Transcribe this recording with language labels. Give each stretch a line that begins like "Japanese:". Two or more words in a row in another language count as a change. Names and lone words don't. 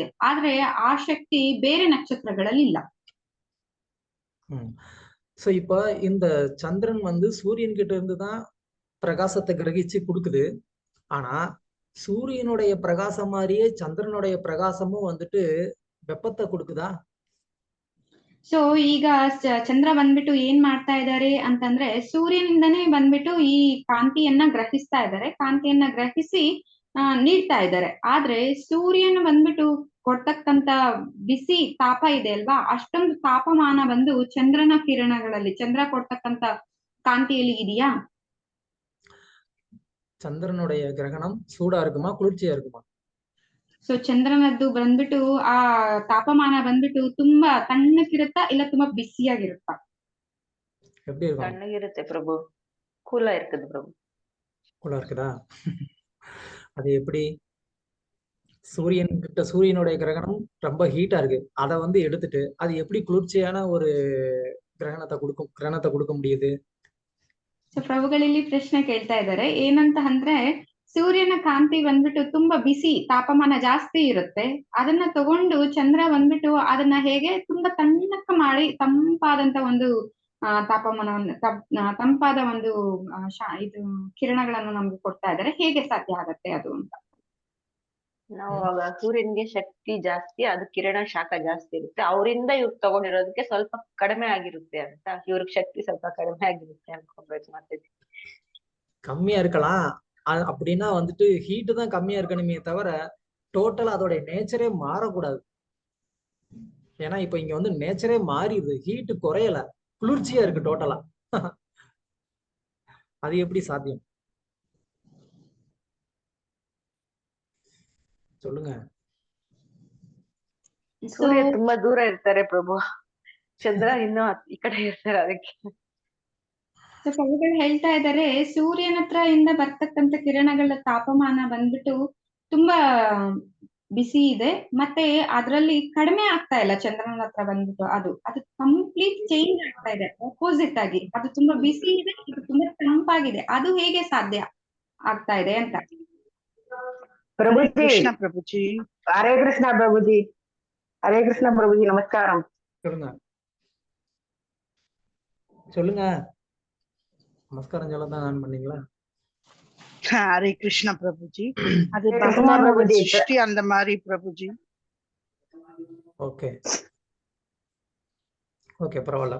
Kannada: ಆದ್ರೆ ಆ ಶಕ್ತಿ ಬೇರೆ ನಕ್ಷತ್ರಗಳಲ್ಲಿ ಇಲ್ಲ.
Tamil: சோ இப்ப இந்த சந்திரன் வந்து சூரியன் கிட்ட இருந்துதான் பிரகாசத்தை கிரகிச்சு கொடுக்குது. ஆனா சூரியனுடைய பிரகாசம் மாதிரியே சந்திரனுடைய பிரகாசமும் வந்துட்டு வெப்பத்தை கொடுக்குதா?
Kannada: ಸೊ ಈಗ ಚಂದ್ರ ಬಂದ್ಬಿಟ್ಟು ಏನ್ ಮಾಡ್ತಾ ಇದ್ದಾರೆ ಅಂತಂದ್ರೆ, ಸೂರ್ಯನಿಂದನೇ ಬಂದ್ಬಿಟ್ಟು ಈ ಕಾಂತಿಯನ್ನ ಗ್ರಹಿಸ್ತಾ ಇದ್ದಾರೆ, ಕಾಂತಿಯನ್ನ ಗ್ರಹಿಸಿ ನೀಡ್ತಾ ಇದ್ದಾರೆ. ಆದ್ರೆ ಸೂರ್ಯನ ಬಂದ್ಬಿಟ್ಟು ಕೊಡ್ತಕ್ಕಂತ ಬಿಸಿ ತಾಪ ಇದೆ ಅಲ್ವಾ, ಅಷ್ಟೊಂದು ತಾಪಮಾನ ಬಂದು ಚಂದ್ರನ ಕಿರಣಗಳಲ್ಲಿ, ಚಂದ್ರ ಕೊಡ್ತಕ್ಕಂತ ಕಾಂತಿಯಲ್ಲಿ ಇದೆಯಾ?
Tamil: ಚಂದ್ರனுடைய கிரகணம் சூடா இருக்குமா, குளிர்ச்சியா இருக்குமா?
Kannada: ಸೊ ಚಂದ್ರನದ್ದು ಬಂದ್ಬಿಟ್ಟು ಆ ತಾಪಮಾನ ಬಂದ್ಬಿಟ್ಟು ತುಂಬಾ ತಣ್ಣಕ್ಕಿರುತ್ತಾ ಇಲ್ಲ ತುಂಬಾ ಬಿಸಿಯಾಗಿರುತ್ತಾ?
Tamil: எப்படி இருக்கும்?
Kannada: ತಣ್ಣಗಿರುತ್ತೆ ಪ್ರಭು,
Tamil: கூலா இருக்குது
Kannada: ಪ್ರಭು.
Tamil: கூலா இருக்குதா? அது எப்படி? சூரியனுடைய கிரகணம் ரொம்ப ஹீட்டா இருக்கு. அதை வந்து எடுத்துட்டு அது எப்படி குளிர்ச்சியான ஒரு கிரகணத்தை கொடுக்க முடியுது?
Kannada: ಸೊ ಪ್ರಭುಗಳಲ್ಲಿ ಪ್ರಶ್ನೆ ಕೇಳ್ತಾ ಇದ್ದಾರೆ ಏನಂತ ಅಂದ್ರೆ ಸೂರ್ಯನ ಕಾಂತಿ ಬಂದ್ಬಿಟ್ಟು ತುಂಬಾ ಬಿಸಿ ತಾಪಮಾನ ಜಾಸ್ತಿ ಇರುತ್ತೆ. ಅದನ್ನ ತಗೊಂಡು ಚಂದ್ರ ಬಂದ್ಬಿಟ್ಟು ಅದನ್ನ ಹೇಗೆ ತುಂಬಾ ತಣ್ಣಕ್ಕ ಮಾಡಿ ತಂಪಾದಂತ ಒಂದು ತಾಪಮಾನವನ್ನು ತಂಪಾದ ಒಂದು ಇದು ಕಿರಣಗಳನ್ನು ನಮ್ಗೆ ಕೊಡ್ತಾ ಇದ್ದಾರೆ. ಹೇಗೆ ಸಾಧ್ಯ ಆಗತ್ತೆ ಅದು ಅಂತ. ನಾವು ಅವಾಗ ಸೂರ್ಯನ್ಗೆ ಶಕ್ತಿ ಜಾಸ್ತಿ, ಅದು ಕಿರಣ ಶಾಖ ಜಾಸ್ತಿ ಇರುತ್ತೆ. ಅವರಿಂದ ಇವ್ರು ತಗೊಂಡಿರೋದಕ್ಕೆ ಸ್ವಲ್ಪ ಕಡಿಮೆ ಆಗಿರುತ್ತೆ ಅಂತ, ಇವ್ರಿಗೆ ಶಕ್ತಿ ಸ್ವಲ್ಪ ಕಡಿಮೆ ಆಗಿರುತ್ತೆ ಅನ್ಕೋಬೇಕು ಮತ್ತೆ.
Tamil: கம்மியா இருக்கலாம். அப்படின்னா வந்துட்டு ஹீட்டு தான் கம்மியா இருக்கணுமே தவிர டோட்டலா அதோட நேச்சரே மாறக்கூடாது. ஏன்னா இப்ப இங்க வந்து நேச்சரே மாறிடுது, ஹீட்டு குறையல, குளிர்ச்சியா இருக்கு டோட்டலா. அது எப்படி சாத்தியம் சொல்லுங்க.
Kannada: ಸೂರ್ಯ ತುಂಬಾ ದೂರ ಇರ್ತಾರೆ ಪ್ರಭು, ಚಂದ್ರ ಇನ್ನೂ ಈ ಕಡೆ ಇರ್ತಾರೆ ಅದಕ್ಕೆ. ಸೊ ಕವಿಗಳು ಹೇಳ್ತಾ ಇದ್ದಾರೆ ಸೂರ್ಯನ ಹತ್ರ ಇಂದ ಬರ್ತಕ್ಕಂಥ ಕಿರಣಗಳ ತಾಪಮಾನ ಬಂದ್ಬಿಟ್ಟು ತುಂಬಾ ಬಿಸಿ ಇದೆ, ಮತ್ತೆ ಅದ್ರಲ್ಲಿ ಕಡಿಮೆ ಆಗ್ತಾ ಇಲ್ಲ. ಚಂದ್ರನ ಹತ್ರ ಬಂದ್ಬಿಟ್ಟು ಅದು
English: complete change
Kannada: ಆಗ್ತಾ ಇದೆ, ಅಪೋಸಿಟ್ ಆಗಿ. ಅದು ತುಂಬಾ ಬಿಸಿ ಇದೆ, ಇದು ತುಂಬಾ ತಂಪಾಗಿದೆ. ಅದು ಹೇಗೆ ಸಾಧ್ಯ ಆಗ್ತಾ ಇದೆ ಅಂತ.
Hindi: प्रभुजी, कृष्ण प्रभुजी, हरे कृष्ण प्रभुजी, हरे कृष्ण प्रभुजी,
Tamil: நமஸ்காரம். சொல்லுங்க. நமஸ்காரம் சொல்லதான் நான் பண்ணீங்களா? ஹரே கிருஷ்ண பிரபுஜி. அது பகவானோட சிருஷ்டி அந்த மாதிரி பிரபுஜி.
English: okay okay,
Tamil: பரவாயில்ல.